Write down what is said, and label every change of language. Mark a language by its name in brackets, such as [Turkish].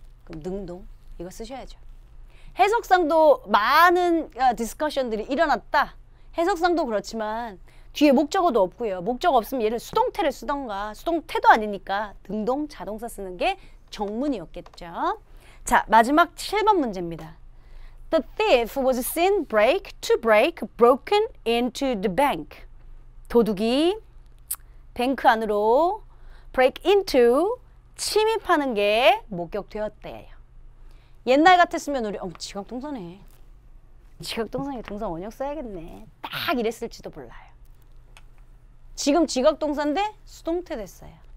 [Korean] 그럼 능동 이거 쓰셔야죠. 해석상도 많은 디스커션들이 일어났다. 해석상도 그렇지만 뒤에 목적어도 없고요. 목적 없으면 얘를 수동태를 쓰던가 수동태도 아니니까 능동 자동사 쓰는 게 정문이었겠죠. 자, 마지막 7번 문제입니다. [English] The thief was seen to break broken into the bank. [Korean] 도둑이 뱅크 안으로 [English] break into [Korean] 침입하는 게 목격되었대요. 옛날 같았으면 우리 지각동사네. 지각동사에 동사 원형 써야겠네. 딱 이랬을지도 몰라요. 지금 지각동사인데 수동태 됐어요.